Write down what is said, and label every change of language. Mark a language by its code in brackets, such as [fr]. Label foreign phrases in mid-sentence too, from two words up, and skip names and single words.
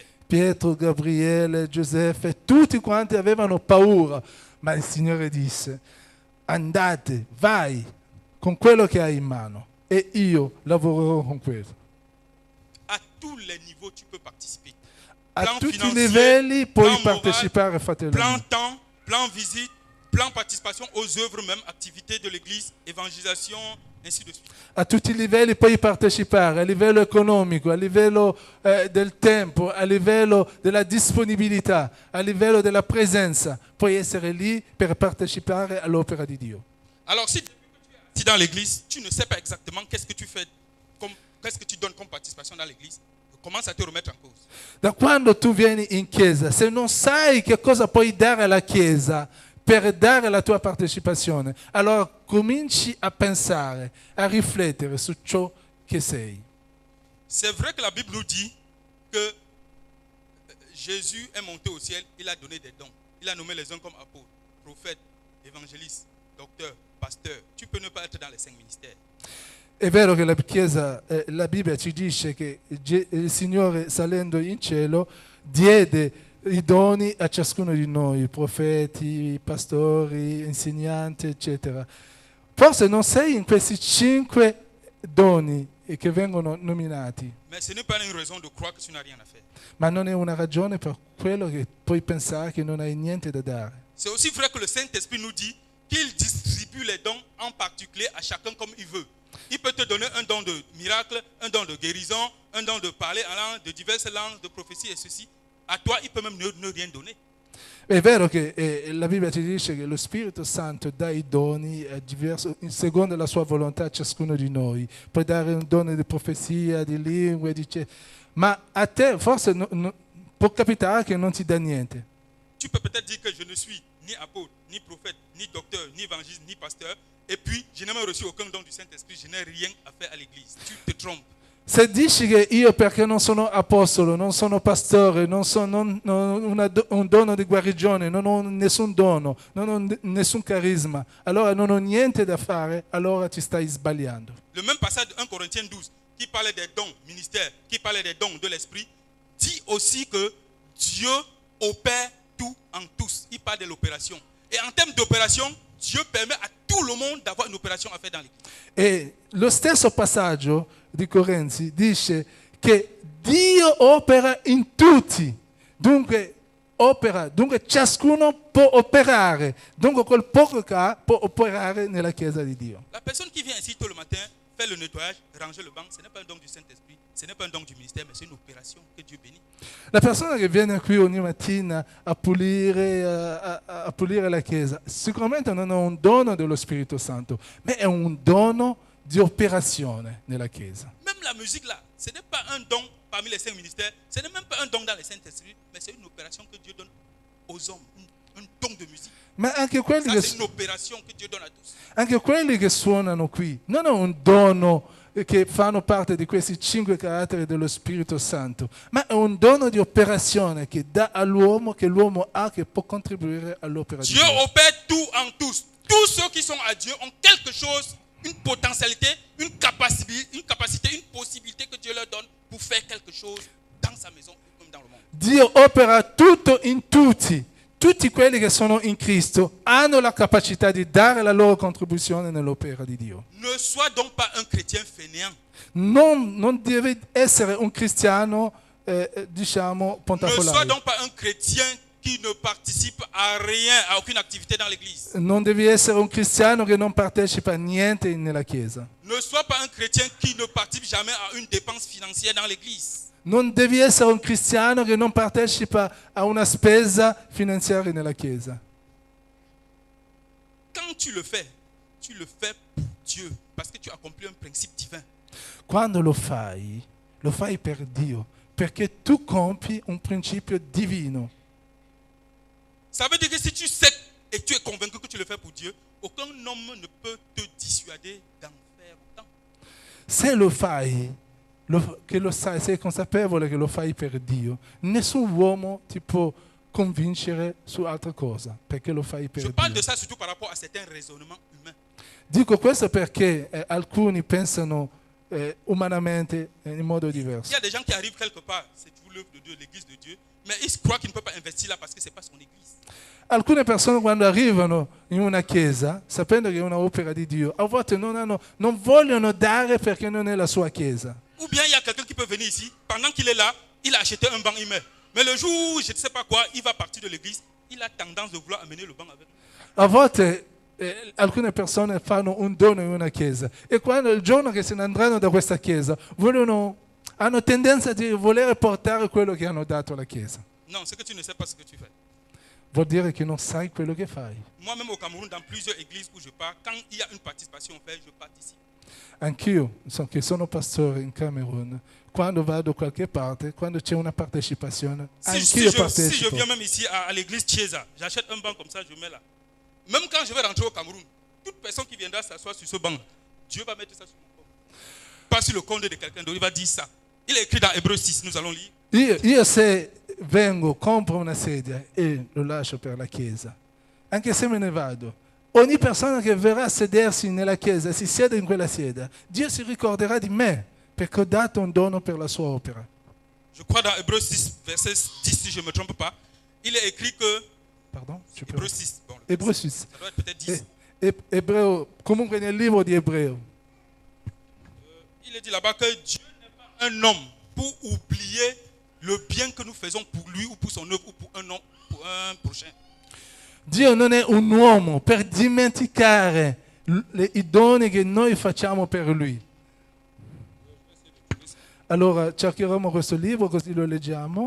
[it] Pietro, Gabriele, Giuseppe, tutti quanti avevano paura, ma il Signore disse, andate, vai con quello che hai in mano e io lavorerò con quello. [fr] À tous les niveaux, tu peux participer. [it] A [fr] Plan [it] tutti i [fr] financier, [it] livelli puoi [fr] plan moral, [it] partecipare, fratello. [fr] plan temps, plan visite, plan participation aux œuvres même, activités de l'église, évangélisation, ainsi de suite. [it] A tutti i livelli puoi partecipare, a livello economico, a livello del tempo, a livello della disponibilità, a livello della presenza. Puoi essere lì per partecipare all'opera di Dio. [fr] Alors si tu es dans l'église, tu ne sais pas exactement qu'est-ce que tu fais, qu'est-ce que tu donnes comme participation dans l'église, commence à te remettre en cause. [it] Da quando tu vieni in chiesa, se non sai che cosa puoi dare alla chiesa per dare la tua partecipazione, allora cominci a pensare, a riflettere su ciò che sei. [fr] C'est vrai que la Bible nous dit que Jésus est monté au ciel, il a donné des dons. Il a nommé les uns comme apôtres, prophètes, évangélistes, docteurs, pasteurs. Tu peux ne pas être dans les 5 ministères. [it] È vero che la Bibbia ci dice che il Signore salendo in cielo diede i doni a ciascuno di noi, profeti, pastori, insegnanti, eccetera. Forse non sei in questi 5 doni che vengono nominati, [fr] Mais ce n'est pas une raison de croire que tu n'as rien à faire. [it] ma non è una ragione per quello che puoi pensare che non hai niente da dare. [fr] C'est aussi vrai que le Saint-Esprit nous dit qu'il distribue les dons en particulier à chacun comme il veut. Il peut te donner un don de miracle, un don de guérison, un don de parler en langue, de diverses langues, de prophétie et ceci. À toi, il peut même ne rien donner. [it] È vero che la Bibbia ci dice che lo Spirito Santo dà i doni secondo la sua volontà a ciascuno di noi. Puoi dare un dono di profezia, di lingue, ma a te forse può capitare che non ti dà niente. [fr] Tu peux peut-être dire que je ne suis ni apôtre, ni prophète, ni docteur, ni évangéliste, ni pasteur, et puis je n'ai même reçu aucun don du Saint-Esprit, je n'ai rien à faire à l'église. Tu te trompes. [it] Se dici che io perché non sono apostolo, non sono pastore, non ho un dono di guarigione, non ho nessun dono, non ho nessun carisma, allora non ho niente da fare, allora ti stai sbagliando. [fr] Le même passage de 1 Corinthiens 12, qui parlait des dons ministères, qui parlait des dons de l'esprit, dit aussi que Dieu opère tout en tous. Il parle de l'opération. Et en termes d'opération, Dieu permet à tout le monde d'avoir une opération à faire dans l'église. [it] E lo stesso passaggio di Corinzi dice che Dio opera in tutti, dunque ciascuno può operare, dunque quel poco che ha può operare nella Chiesa di Dio. [fr] La personne qui vient ici tôt le matin faire le nettoyage, ranger le banc, ce n'est pas un don du Saint-Esprit, ce n'est pas un don du ministère, mais c'est une opération que Dieu bénit. [it] La persona che viene qui ogni mattina a pulire la Chiesa, sicuramente non è un dono dello Spirito Santo, ma è un dono di operazione nella Chiesa. [fr] Même la musique là, ce n'est pas un don parmi les 5 ministères, ce n'est même pas un don dans les Saint-Esprit, mais c'est une opération que Dieu donne aux hommes, un don de musique. [it] Ma anche quelli, [fr] Ça, [it] che, [fr] c'est une opération que Dieu donne à tous. [it] anche quelli che suonano qui non è un dono che fanno parte di questi 5 caratteri dello Spirito Santo, ma è un dono di operazione che dà all'uomo, che l'uomo ha, che può contribuire all'opera di [fr] Dieu [it] Dio. [fr] opère tout en tous. Tous ceux qui sont à Dieu ont quelque chose, une potentialité, une capacité, une possibilité que Dieu leur donne pour faire quelque chose dans sa maison ou même dans le monde. [it] Dio opera tutto in tutti. Tutti quelli che sono in Cristo hanno la capacità di dare la loro contribuzione nell'opera di Dio. [fr] Ne sois donc pas un chrétien fainéant. [it] Non deve essere un cristiano, diciamo, [fr] Ne sois [it] pontafolaio. [fr] donc pas un chrétien qui ne participe à rien, à aucune activité dans l'église. [it] Non devi essere un cristiano che non partecipa a niente nella Chiesa. [fr] Ne sois pas un chrétien qui ne participe jamais à une dépense financière dans l'église. [it] Non devi essere un cristiano che non partecipa a una spesa finanziaria nella Chiesa. [fr] Quand tu le fais pour Dieu, parce que tu accomplis un principe divin. [it] Quando lo fai per Dio, perché tu compi un principio divino. [fr] Ça veut dire que si tu sais et tu es convaincu que tu le fais pour Dieu, aucun homme ne peut te dissuader d'en faire autant. [it] Se lo fai, che lo sai, sei consapevole che lo fai per Dio, nessun uomo ti può convincere su altra cosa, perché lo fai per [fr] Je parle [it] Dio. [fr] de ça surtout par rapport à certains raisonnements humains. [it] Dico questo perché alcuni pensano umanamente in modo [fr] Il y [it] diverso. [fr] a des gens qui arrivent quelque part, c'est toujours l'œuvre de Dieu, l'église de Dieu, mais ils croient qu'ils ne peuvent pas investir là parce que ce n'est pas son église. [it] Alcune persone quando arrivano in una chiesa, sapendo che è un'opera di Dio, a volte non vogliono dare perché non è la sua chiesa. [fr] Ou bien il y a quelqu'un qui peut venir ici, pendant qu'il est là, il a acheté un banc, il met. Mais le jour où je ne sais pas quoi, il va partir de l'église, il a tendance de vouloir amener le banc avec lui. [it] A volte alcune persone fanno un dono in una chiesa e quando il giorno che se ne andranno da questa chiesa hanno tendenza di voler portare quello che hanno dato alla chiesa. [fr] Non, c'est que tu ne sais pas ce que tu fais. [it] Vuol dire che non sai quello che fai. [fr] Moi-même au Cameroun, dans plusieurs églises où je pars, quand il y a une participation faite, je participe. [it] Anch'io, che sono pastore in Camerun, quando vado da qualche parte, quando c'è una partecipazione, anch'io [fr] Si je [it] partecipo. [fr] viens même ici à l'église Chiesa, j'achète un banc comme ça, je mets là. Même quand je vais rentrer au Cameroun, toute personne qui viendra s'asseoir sur ce banc, Dieu va mettre ça sur mon compte. Pas sur le compte de quelqu'un d'autre, il va dire ça. Il est écrit dans Hébreux 6, nous allons lire. [it] Io se vengo, compro una sedia e lo lascio per la chiesa, anche se me ne vado, ogni persona che verrà a sedersi nella chiesa, si siede in quella sedia, Dio si ricorderà di me perché ho dato un dono per la sua opera. [fr] Je crois dans Hébreux 6, verset 10, si je ne me trompe pas, il est écrit que... Pardon? Hébreux 6, bon, [it] Ebreo 6. [fr] ça doit être peut-être 10. [it] Ebreo, comunque nel libro di Ebreo. [fr] Il est dit là-bas que Dieu n'est pas un homme pour oublier le bien que nous faisons pour lui ou pour son œuvre ou pour un prochain. [it] Dio non è un uomo per dimenticare i doni che noi facciamo per lui. Allora cercheremo questo libro così lo leggiamo.